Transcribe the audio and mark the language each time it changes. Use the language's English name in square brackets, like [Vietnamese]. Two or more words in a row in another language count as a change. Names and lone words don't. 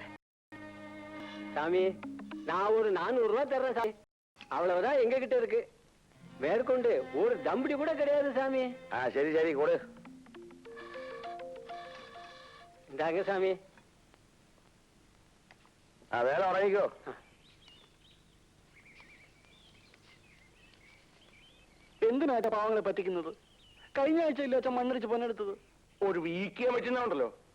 [Tamil] சாமி. நான் ஒரு 400 ரூபாய் தர்றேன் சாமி. அவ்வளவுதான் எங்க கிட்ட இருக்கு. மேற்கொண்டு ஒரு தம்படி கூட கிடையாது சாமி. சரி சரி கொடு. இந்தாங்க சாமி. வேலை உடனேக்கோ. [Malayalam] എന്തിനായിട്ട് പാവങ്ങളെ പറ്റിക്കുന്നത്? കഴിഞ്ഞ ആഴ്ച ഇല്ല അച്ഛൻ മണ്ണിടിച്ച് പൊന്നെടുത്തത്. ഒരു വീക്കിയാൻ പറ്റുന്നുണ്ടല്ലോ.